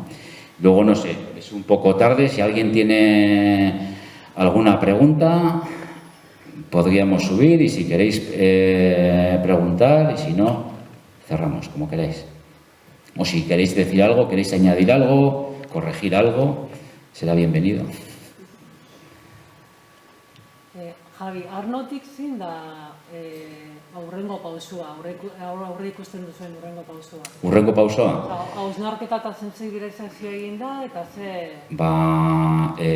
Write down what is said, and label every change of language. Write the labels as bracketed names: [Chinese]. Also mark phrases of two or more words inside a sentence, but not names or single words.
[Spanish] Luego, no sé, es un poco tarde, si alguien tiene alguna pregunta, podríamos subir, y si queréis preguntar, y si no, cerramos, como queráis. O si queréis decir algo, queréis añadir algo, corregir algo, será bienvenido. [Basque] Javi, Arnotik zein da aurrengo pausua, aurre ikusten duzuen urrengo pausua? Urrengo pausua? Hausnarketa eta sentsibilizazioa egin da, eta ze...